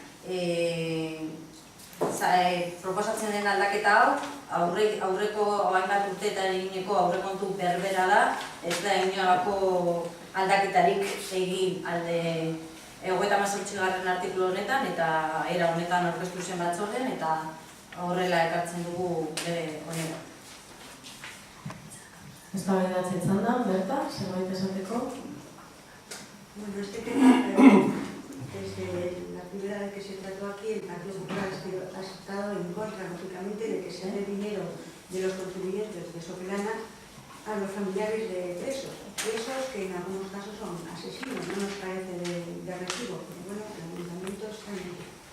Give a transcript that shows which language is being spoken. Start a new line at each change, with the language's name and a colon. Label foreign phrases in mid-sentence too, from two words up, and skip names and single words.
Basque: Proposatzen den aldaketa hau, aurreko hainbat urteetan egineko aurrekontu berbera da, ez da inolako aldaketarik egin alde 38. artikulu honetan eta era honetan aurkeztu zen batzordean eta horrela ekartzen dugu bere honera. Eztabaidatzen da, Berta, zerbait esateko?
Spanish: Bueno, este tema, desde la primera vez que se trató aquí, el Partido Popular ha estado en contra, lógicamente, de que se dé dinero de los contribuyentes de Sopelana a los familiares de presos que en algunos casos son asesinos, no nos parece de recibo, pero bueno, el ayuntamiento está en ello.